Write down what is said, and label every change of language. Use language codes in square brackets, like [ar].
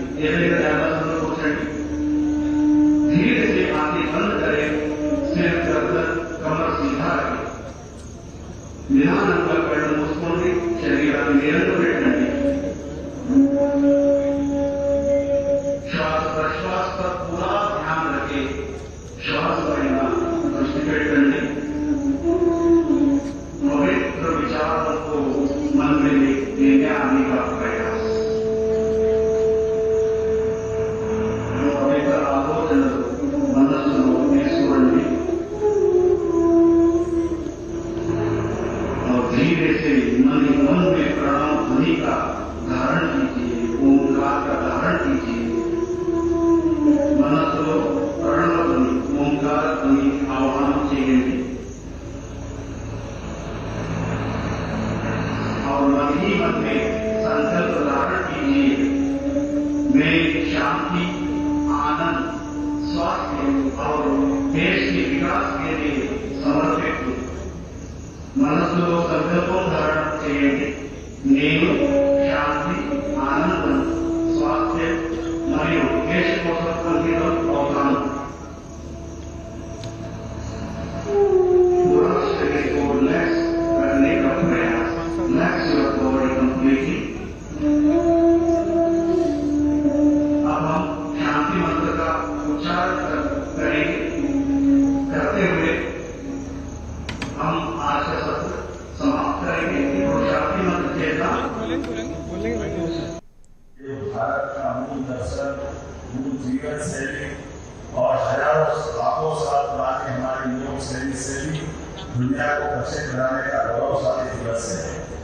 [te] ఏదైనా ధ్యానాసనంలో కూర్చోండి. [hi] धीरे से आंखें बंद करें. सिर गर्दन कमर सीधा रखें. [te] నిదానంగా కళ్ళు మూసుకోండి. శరీరాన్ని నేలకు పెట్టండి. [hi] श्वास प्रश्वास पर पूरा ध्यान रखें. [te] श्वास पైన దృష్టి పెట్టండి. [hi] पवित्र विचारों को मन में लेने आने का प्रयास. [te] पवित्र आलोचनలు మనస్సులో తీసుకోండి. [hi] और धीरे से मन में प्रणव ध्वनि का धारण कीजिए. ओंकार का धारण कीजिए. [te] మనస్సులో ప్రణవ ధ్వని ఓంకార ధ్వని ఆహ్వానం చేయండి. [hi] और मन ही मन में संकल्प धारण कीजिए. मैं शांति, आनंद, स्वास्थ्य और देश के विकास के लिए समर्पित हूँ. [te] మనసులో సంకల్పం ధారణ చేయండి. నేను శాంతి, ఆనందం, స్వాస్థ్యం మరియు దేశ కోసం అంకితం అవుతాను. [hi] पूरा शरीर को रिलैक्स करने का प्रयास. [en] Relax your body completely. [hi] अब हम शांति मंत्र का उच्चारण करेंगे. करते हुए हम आज का सत्र समाप्त करेंगे. और शांति मंत्र चेतना ये भारत का मूल दर्शन, मूल जीवन शैली और हजारों लाखों साल पुरानी हमारी योग शैली से भी दुनिया को प्रसिद्ध बनाने का गौरवशाली दिवस है.